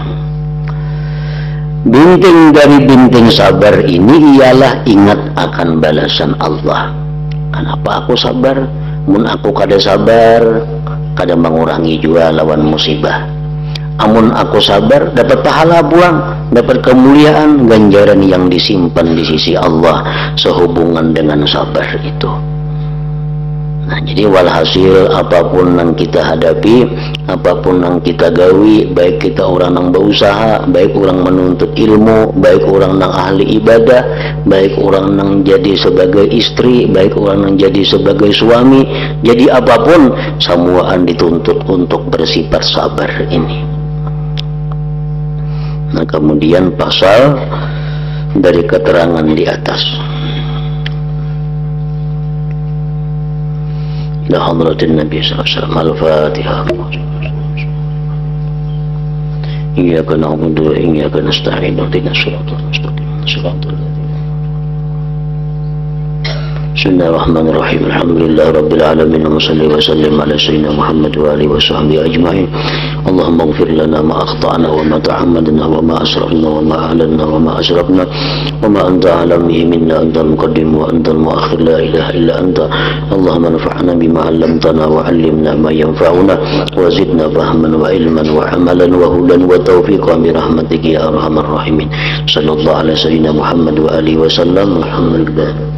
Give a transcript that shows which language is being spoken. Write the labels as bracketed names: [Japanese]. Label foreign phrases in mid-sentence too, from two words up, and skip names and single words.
[Indonesian] Binting dari binting sabar ini ialah ingat akan balasan Allah. Kenapa aku sabar? [Banjar] Mun aku kada sabar, kada mengurangi juga lawan musibah. Amun aku sabar, dapat pahala pulang, dapat kemuliaan, [Indonesian] ganjaran yang disimpan di sisi Allah sehubungan dengan sabar itu. Nah, jadi walhasil apapun yang kita hadapi, apapun yang kita gawi, baik kita orang yang berusaha, baik orang menuntut ilmu, baik orang yang ahli ibadah, baik orang yang jadi sebagai istri, baik orang yang jadi sebagai suami, jadi apapun semuaan dituntut untuk bersifat sabar ini. Nah, kemudian pasal dari keterangan di atas. [Arabic] إلى حضرة النبي صلى الله عليه وسلم. الفاتحة. إياك نعبد وإياك نستعين. اهدنا الصراط المستقيم. بسم الله الرحمن الرحيم. الحمد لله رب العالمين وصل وسلم على سيدنا محمد وآله وصحبه أجمعين. اللهم اغفر لنا ما أخطأنا وما تعمدنا وما أسرفنا وما أعلنا وما أسرفنا وما أنت أعلم به منا، أنت المقدم وأنت المؤخر، لا إله إلا أنت. اللهم انفعنا بما علمتنا وعلمنا ما ينفعنا وزدنا فهما وعلما وعملا وهدى وتوفيقا برحمتك يا أرحم الراحمين. صلى الله على سيدنا محمد وآله وسلم.